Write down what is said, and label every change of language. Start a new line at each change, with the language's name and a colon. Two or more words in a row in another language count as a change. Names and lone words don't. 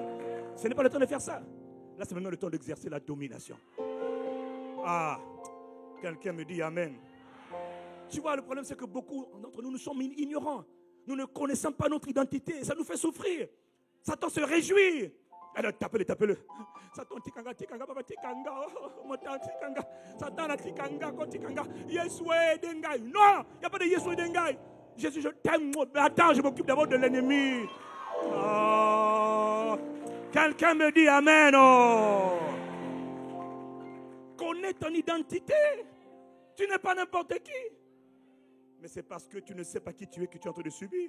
French: Ce n'est pas le temps de faire ça. Là, c'est maintenant le temps d'exercer la domination. Ah, quelqu'un me dit Amen. Tu vois, le problème, c'est que beaucoup d'entre nous, nous sommes ignorants. Nous ne connaissons pas notre identité. Ça nous fait souffrir. Satan se réjouit. Alors, tapez-le. Satan, tikanga, baba, tikanga, motan, tikanga. Satan, tikanga, tikanga. Yesoué, dengai. Non, il n'y a pas de Yesoué, dengai. Jésus, je t'aime. Attends, je m'occupe d'abord de l'ennemi. Oh. Quelqu'un me dit Amen. Oh. Connais ton identité. Tu n'es pas n'importe qui. Mais c'est parce que tu ne sais pas qui tu es que tu es en train de subir.